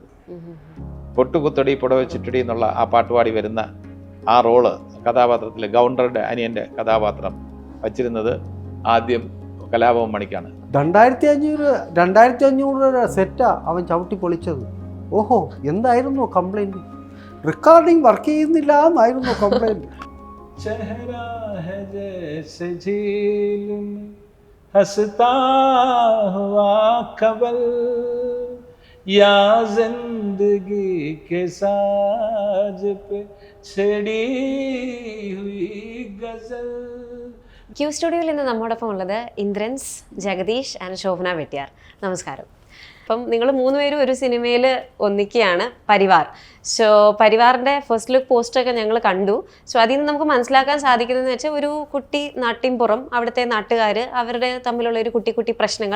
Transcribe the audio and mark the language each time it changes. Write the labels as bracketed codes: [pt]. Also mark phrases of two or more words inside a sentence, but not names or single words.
[ml] പൊട്ടുകുത്തടി പുടവ ചുറ്റടി എന്നുള്ള ആ പാട്ടുപാടി വരുന്ന ആ റോള് കഥാപാത്രത്തിൽ ഗൗണ്ടറുടെ അനിയൻ്റെ കഥാപാത്രം വച്ചിരുന്നത് ആദ്യം കലാഭവൻ മണിക്കാണ്. 2500 സെറ്റാ അവൻ ചവിട്ടി പൊളിച്ചത്. ഓഹോ, എന്തായിരുന്നു കംപ്ലൈൻറ്റ്? റെക്കോർഡിങ് വർക്ക് ചെയ്യുന്നില്ല എന്നായിരുന്നു കംപ്ലൈൻറ്റ്. [hi] या जिंदगी के साज पे छड़ी हुई गजल. [ml] ക്യൂ സ്റ്റുഡിയോയിൽ ഇന്ന് നമ്മോടൊപ്പം ഉള്ളത് ഇന്ദ്രൻസ്, ജഗദീഷ് ആൻഡ് ശോഭന വെട്ടിയാർ. നമസ്കാരം. അപ്പം നിങ്ങൾ മൂന്നുപേരും ഒരു സിനിമയിൽ ഒന്നിക്കുകയാണ്, പരിവാർ. സോ പരിവാറിൻ്റെ [en] first look [ml] പോസ്റ്ററൊക്കെ ഞങ്ങൾ കണ്ടു. സോ അതിൽ നിന്ന് നമുക്ക് മനസ്സിലാക്കാൻ സാധിക്കുന്നതെന്ന് വെച്ചാൽ ഒരു കുട്ടി നാട്ടിൻപുറം, അവിടുത്തെ നാട്ടുകാർ, അവരുടെ തമ്മിലുള്ള ഒരു കുട്ടി കുട്ടി പ്രശ്നങ്ങൾ.